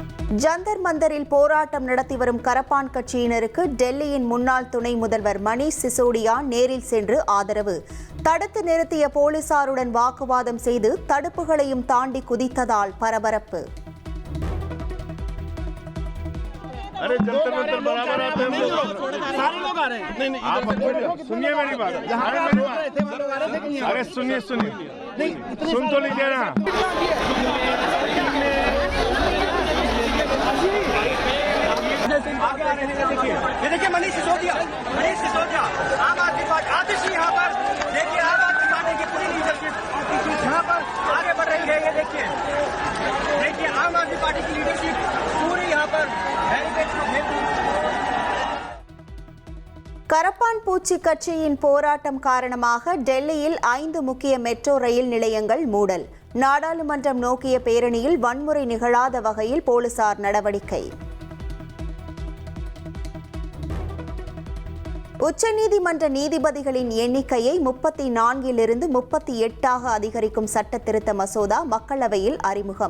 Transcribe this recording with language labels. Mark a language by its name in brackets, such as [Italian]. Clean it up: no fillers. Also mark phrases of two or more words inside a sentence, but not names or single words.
[Tamil] ஜந்தர் மந்தரில் போராட்டம் நடத்தி வரும் கரப்பான் கட்சியினருக்கு டெல்லியின் முன்னாள் துணை முதல்வர் மணீஷ் சிசோடியா நேரில் சென்று ஆதரவு. தடுத்து நிறுத்திய போலீசாருடன் வாக்குவாதம் செய்து தடுப்புகளையும் தாண்டி குதித்ததால் பரபரப்பு. [Hindi] अरे जंतर मंतर बराबर आते हैं सारे लोग आ रहे हैं नहीं आप सुनिए मेरी बात अरे सुनिए सुन तो लीजिए ना ये देखिए मनीष सिसोदिया आम आदमी पार्टी आतिशी यहाँ पर देखिए आम आदमी पार्टी की पूरी लीडरशिप यहाँ पर आगे बढ़ रही है। ये देखिए आम आदमी पार्टी की लीडरशिप पूरी यहाँ पर [Tamil] கரப்பான் பூச்சி கட்சியின் போராட்டம் காரணமாக டெல்லியில் 5 முக்கிய மெட்ரோ ரயில் நிலையங்கள் மூடல். நாடாளுமன்றம் நோக்கிய பேரணியில் வன்முறை நிகழாத வகையில் போலீசார் நடவடிக்கை. உச்சநீதிமன்ற நீதிபதிகளின் எண்ணிக்கையை 34 38 அதிகரிக்கும் சட்ட திருத்த மசோதா மக்களவையில் அறிமுகம்.